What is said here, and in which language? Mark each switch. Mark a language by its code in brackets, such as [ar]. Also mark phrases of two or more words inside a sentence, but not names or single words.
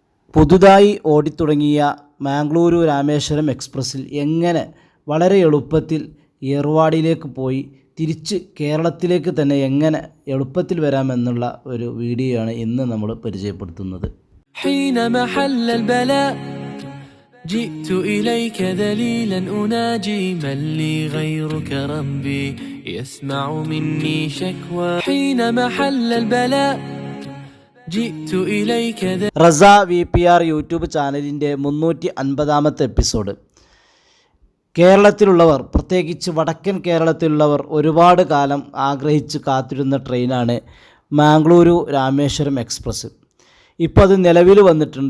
[ml] പുതുതായി ഓടിത്തുടങ്ങിയ മാംഗ്ലൂരു രാമേശ്വരം എക്സ്പ്രസ്സിൽ എങ്ങനെ വളരെ എളുപ്പത്തിൽ ഏർവാടിയിലേക്ക് പോയി തിരിച്ച് കേരളത്തിലേക്ക് തന്നെ എങ്ങനെ എളുപ്പത്തിൽ വരാമെന്നുള്ള ഒരു വീഡിയോ ആണ് ഇന്ന് നമ്മൾ പരിചയപ്പെടുത്തുന്നത്. [ar] جئت إليك ذليلا أناجي من لي غيرك ربي يسمع مني شكوى حين محل البلاء جئت إليك [ml] റസ VPR യൂട്യൂബ് ചാനലിൻ്റെ 350ാമത്തെ എപ്പിസോഡ്. കേരളത്തിലുള്ളവർ, പ്രത്യേകിച്ച് വടക്കൻ കേരളത്തിലുള്ളവർ ഒരുപാട് കാലം ആഗ്രഹിച്ച് കാത്തിരുന്ന ട്രെയിനാണ് മാംഗ്ലൂരു രാമേശ്വരം എക്സ്പ്രസ്. ഇപ്പോൾ അത് നിലവിൽ വന്നിട്ടുണ്ട്.